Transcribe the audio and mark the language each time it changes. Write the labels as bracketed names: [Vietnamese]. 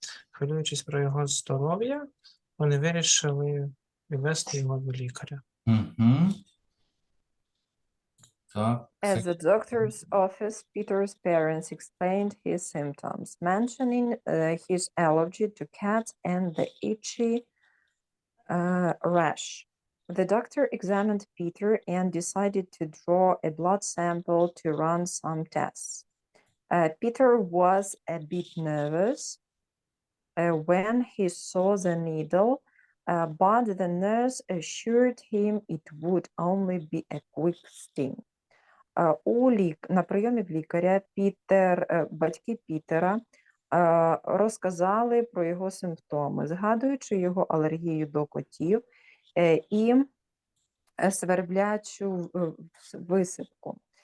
[Ukrainian] Хвилюючись про його здоров'я, вони вирішили відвести його до лікаря. Угу. Так. [English] At the doctor's office, Peter's parents explained his symptoms, mentioning his allergy to cats and the itchy rash. The doctor examined Peter and decided to draw a blood sample to run some tests. Peter was a bit nervous when he saw the needle, but the nurse assured him it would only be a quick sting. [Ukrainian] На прийомі в лікаря батьки Пітера розказали про його симптоми, згадуючи його алергію до котів і сверблячу висипку.